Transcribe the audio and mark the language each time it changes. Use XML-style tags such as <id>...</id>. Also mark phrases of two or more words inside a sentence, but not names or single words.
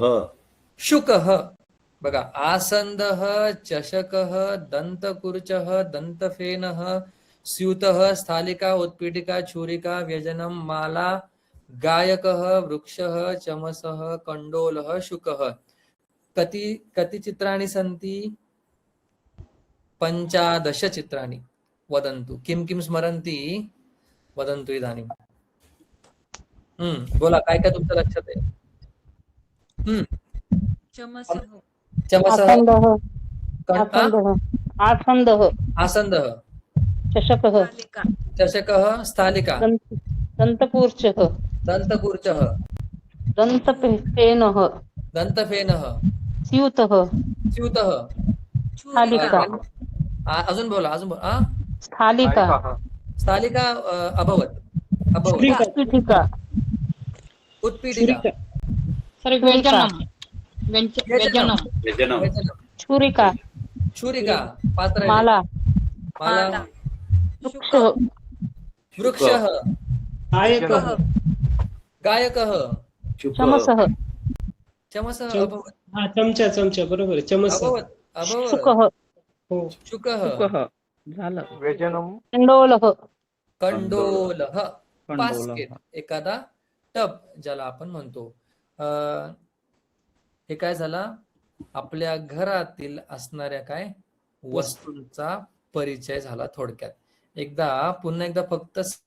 <sa>शुकः बघा आसन्दः चषकः दन्तकुर्चः दन्तफेनः स्यूतः स्थालिका उत्पीठिका छुरिका व्यजनं माला गायकः वृक्षः चमसः कंडोलः शुकः कति कति चित्राणि सन्ति 15 चित्राणि वदन्तु किं किं स्मरन्ति वदन्तु इदानीं</sa> <mr>बोला काय काय तुमच्या लक्षात आहे</mr> <sa>चमसः चमसः आसन्दः कण्ठ आसन्दः आसन्दः चषकः स्थालिका चषकः स्थालिका दन्तकूर्चः दन्तकूर्चः दन्तफेनः दन्तफेनः स्यूतः स्यूतः स्थालिका</sa> <mr>अजून बोला</mr> <sa>स्थालिका गायकाः स्थालिका अभवत् छुरिका उत्पीठिका उत्पीठिका छुरिका सर व्यंजनम व्यंजनम व्यजनम व्यजनं छुरिका छुरिका पात्र माला माला वृक्षः वृक्षः गायकः गायकः शुकः चमसः चमसः अभवत्</sa> <mr>हा चमचा बरोबर आहे.</mr> <sa>चमस अभवत् अभवत् शुकः</sa> <mr>हो</mr> <sa>शुकः</sa> <mr>झालं</mr> <sa>व्यजनं कंडोलः कंडोलः कंडोलः.</sa> <mr>बास्केट एखादा टब ज्याला आपण म्हणतो हे काय झाला आपल्या घरातील असणाऱ्या काय वस्तूंचा परिचय झाला थोडक्यात पुन्हा एकदा फक्त</mr>